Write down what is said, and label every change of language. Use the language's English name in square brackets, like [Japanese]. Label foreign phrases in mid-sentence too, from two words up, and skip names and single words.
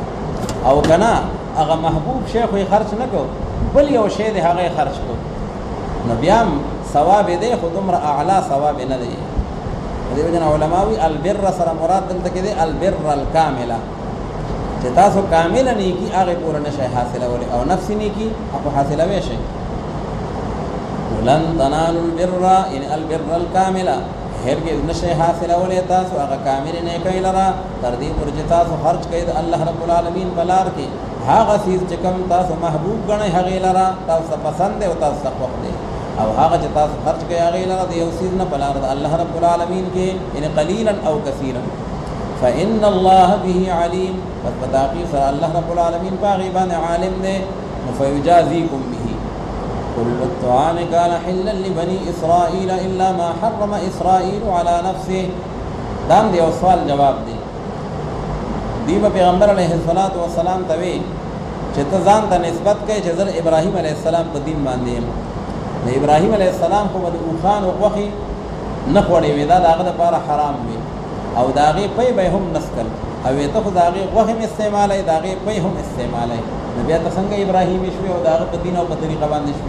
[Pashto] او که نه هغه محبوب شی خو یې خرج نه کړو بل یو شی دی هغه یې خرج کړو نو بیا هم ثواب دی خو دومره اعلی ثواب نه دی. دې وجه نه علما وایي البر سره مراد دلته کې دی [Arabic] البر الکامله [Pashto] چې تاسو کامله نیکي هغې پوره نه شئ حاصلولی او نفسي نیکي هغه حاصلوی شئ. [Arabic] ولن تنالوا البر [Pashto] یعنی [Arabic] البر الکامله [Pashto] هرګز نشئ حاصلولی تاسو هغه کاملې نیکۍ لره تر دې پورې چې تاسو خرج کوئ د [Arabic] الله رب العالمین [Pashto] په لار کې هغه څیز چې کوم تاسو محبوب ګڼئ هغې لره تاسو ته پسند دی او تاسو ته خوښ دی او هغه چې تاسو خرج کوئ هغې لره د یو څیز نه په لار د [Arabic] الله رب العالمین [Pashto] کې یعنې قلیلا او کثیرا [Arabic] فإن الله به علیم [Pashto] پس په تحقیق سره [Arabic] الله رب العالمین [Pashto] په هغې باندې عالم دی نو [Arabic] فیجازیکم به كل الطعام كان حلا لبني إسرائيل إلا ما حرم إسرائيل على نفسه. [Pashto] دام دی او سوال جواب دی. دی به پیغمبر علیه الصلاۃ والسلام ته وی چې ته ځان ته نسبت کوي چې زه ابراهیم علیه السلام په دین باندې یم. د ابراهیم علیه السلام خو به د اوښان او غوښې نه خوړې وې دا د هغه دپاره حرام وي او د هغې پی به یې هم نسکل او ته خو د هغې غوښې هم استعمالوي د هغې پی هم استعمالوي نو بیا ته څنګه ابراهیمي شوې او د هغه په دین او په طریقه باندې شوې.